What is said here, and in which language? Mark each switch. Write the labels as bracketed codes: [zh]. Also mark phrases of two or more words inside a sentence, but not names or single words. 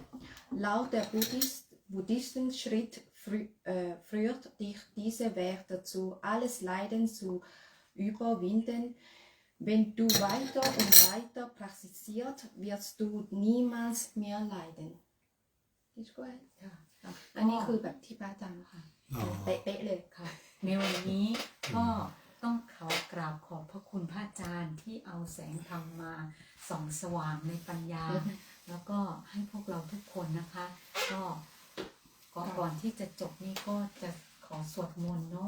[de] Laut der Buddhistenschritt führt dich dieser Weg dazu, alles Leiden zu überwinden. Wenn du weiter und weiter praktizierst, wirst du niemals mehr leiden. Ist gut? [th] ค่ะ อันนี้คือแบบที่พระอาจารย์ค่ะ อ๋อ เป๊ะๆเลย ค่ะในวันนี้ก็ต้องกราบขอบพระคุณพระอาจารย์ที่เอาแสงธรรมมาส่องสว่างในปัญญา แล้วก็ให้พวกเราทุกคนนะคะ ก็ก่อนที่จะจบนี้ก็จะขอสวดมนต์เนาะ